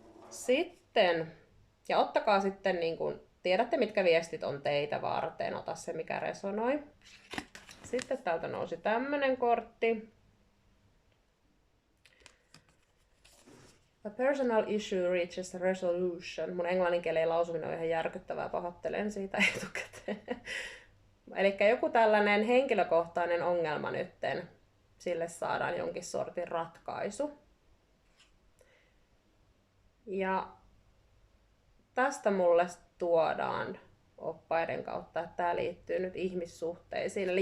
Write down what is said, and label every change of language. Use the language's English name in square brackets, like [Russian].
[Finnish] Sitten, ja ottakaa sitten, niin kun tiedätte mitkä viestit on teitä varten, ota se mikä resonoi. Sitten täältä nousi tämmönen kortti. [English] A personal issue reaches a resolution. [Finnish] Mun englanninkielen lausuminen on ihan järkyttävää, pahoittelen siitä etukäteen. Elikkä joku tällainen henkilökohtainen ongelma nytten, sille saadaan jonkin sortin ratkaisu. Ja tästä mulle tuodaan oppaiden kautta, että tämä liittyy nyt ihmissuhteisiin.